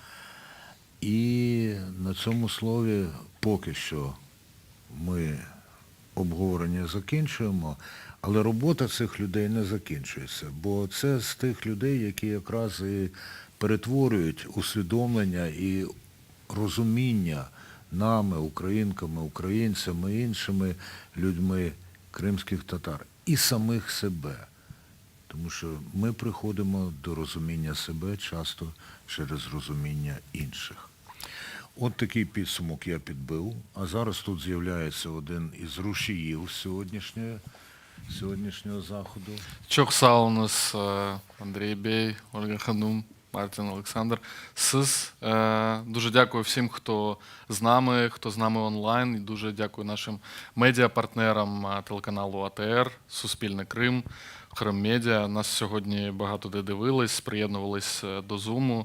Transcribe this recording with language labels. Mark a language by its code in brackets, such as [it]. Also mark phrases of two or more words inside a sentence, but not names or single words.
[uk] І на цьому слові поки що ми обговорення закінчуємо, але робота цих людей не закінчується, бо це з тих людей, які якраз і перетворюють усвідомлення і розуміння нами, українками, українцями, іншими людьми кримських татар і самих себе. Тому що ми приходимо до розуміння себе часто через розуміння інших. От такий підсумок я підбив. А зараз тут з'являється один із рушіїв сьогоднішнього заходу. [crh] Çok sağ olunuz Андрій Бей, Ольга Ханум, Мартін Олександр. [uk] Дуже дякую всім, хто з нами онлайн. І дуже дякую нашим медіапартнерам телеканалу АТР, Суспільне Крим, Крим Медіа. Нас сьогодні багато де дивились, приєднувались до Зуму.